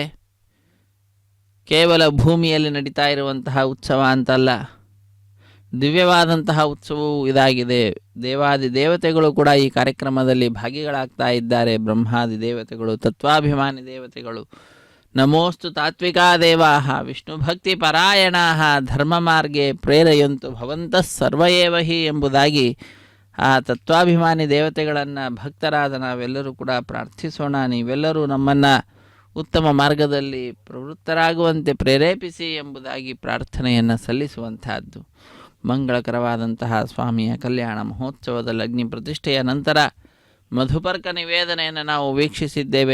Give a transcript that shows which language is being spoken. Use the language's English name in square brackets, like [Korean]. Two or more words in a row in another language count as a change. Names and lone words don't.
[Kannada] ಕೇವಲ ಭೂಮಿಯಲ್ಲಿ ನಡೀತಾ ಇರುವಂತಹ ಉತ್ಸವ ಅಂತಲ್ಲ, ದಿವ್ಯವಾದಂತಹ ಉತ್ಸವವೂ ಇದಾಗಿದೆ. ದೇವಾದಿ ದೇವತೆಗಳು ಕೂಡ ಈ ಕಾರ್ಯಕ್ರಮದಲ್ಲಿ ಭಾಗಿಗಳಾಗ್ತಾ ಇದ್ದಾರೆ. ಬ್ರಹ್ಮಾದಿ ದೇವತೆಗಳು, ತತ್ವಾಭಿಮಾನಿ ದೇವತೆಗಳು. [Sanskrit] ನಮೋಸ್ತು ತಾತ್ವಿಕಾ ದೇವಾಃ ವಿಷ್ಣು ಭಕ್ತಿ ಪರಾಯಣಾಃ ಧರ್ಮ ಮಾರ್ಗೆ ಪ್ರೇರಯಂತು ಭವಂತಃ ಸರ್ವ ಏವ ಹಿ [Kannada] ಎಂಬುದಾಗಿ ಆ ತತ್ವಾಭಿಮಾನಿ ದೇವತೆಗಳನ್ನು ಭಕ್ತರಾದ ನಾವೆಲ್ಲರೂ ಕೂಡ ಪ್ರಾರ್ಥಿಸೋಣ. ನೀವೆಲ್ಲರೂ ನಮ್ಮನ್ನು ಉತ್ತಮ ಮಾರ್ಗದಲ್ಲಿ ಪ್ರವೃತ್ತರಾಗುವಂತೆ ಪ್ರೇರೇಪಿಸಿ ಎಂಬುದಾಗಿ ಪ್ರಾರ್ಥನೆಯನ್ನು ಸಲ್ಲಿಸುವಂತಹದ್ದು. ಮಂಗಳಕರವಾದಂತಹ ಸ್ವಾಮಿಯ ಕಲ್ಯಾಣ ಮಹೋತ್ಸವದ ಅಗ್ನಿ ಪ್ರತಿಷ್ಠೆಯ ನಂತರ ಮಧುಪರ್ಕ ನಿವೇದನೆಯನ್ನು ನಾವು ವೀಕ್ಷಿಸಿದ್ದೇವೆ.